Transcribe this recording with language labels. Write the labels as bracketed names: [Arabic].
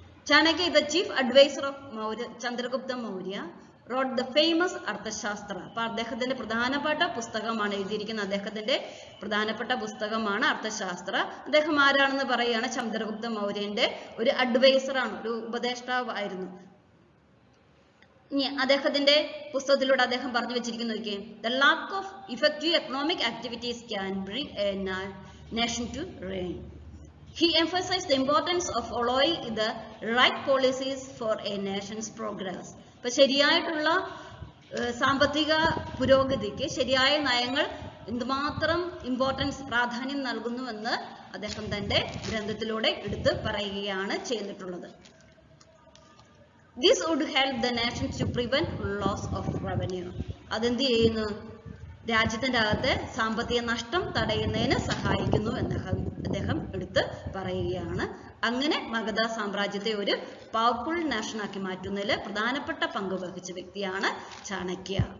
[English] Chanakya, the chief advisor of Chandragupta Maurya, wrote the famous Arthashastra. [Malayalam] അപ്പോൾ അദ്ദേഹത്തിന്റെ പ്രധാനപ്പെട്ട പുസ്തകമാണ് എഴുതിയിരിക്കുന്നത്. അദ്ദേഹത്തിന്റെ പ്രധാനപ്പെട്ട പുസ്തകമാണ് അർത്ഥശാസ്ത്ര. അദ്ദേഹം ആരാണെന്ന് പറയുകയാണ്, ചന്ദ്രഗുപ്ത മൗര്യന്റെ ഒരു അഡ്വൈസറാണ്, ഒരു ഉപദേഷ്ടാവായിരുന്നു. ഇനി അദ്ദേഹത്തിന്റെ പുസ്തകത്തിലൂടെ അദ്ദേഹം പറഞ്ഞു വെച്ചിരിക്കുന്നു, നോക്കിയേ, [English] the lack of effective economic activities can bring a nation to ruin. He emphasized the importance of following the right policies for a nation's progress. [Malayalam] ഇപ്പൊ ശരിയായിട്ടുള്ള സാമ്പത്തിക പുരോഗതിക്ക് ശരിയായ നയങ്ങൾ എന്തുമാത്രം പ്രാധാന്യം നൽകുന്നുവെന്ന് അദ്ദേഹം തന്റെ ഗ്രന്ഥത്തിലൂടെ എടുത്ത് പറയുകയാണ് ചെയ്തിട്ടുള്ളത്. [English] This would help the nations to prevent loss of revenue. [Malayalam] അതെന്ത് ചെയ്യുന്നു? രാജ്യത്തിന്റെ അകത്തെ സാമ്പത്തിക നഷ്ടം തടയുന്നതിന് സഹായിക്കുന്നു എന്ന് അദ്ദേഹം എടുത്ത് പറയുകയാണ്. അങ്ങനെ മഗധ സാമ്രാജ്യത്തെ ഒരു പവർഫുൾ നാഷനാക്കി മാറ്റുന്നതിൽ പ്രധാനപ്പെട്ട പങ്ക് വഹിച്ച വ്യക്തിയാണ് ചാണക്യ.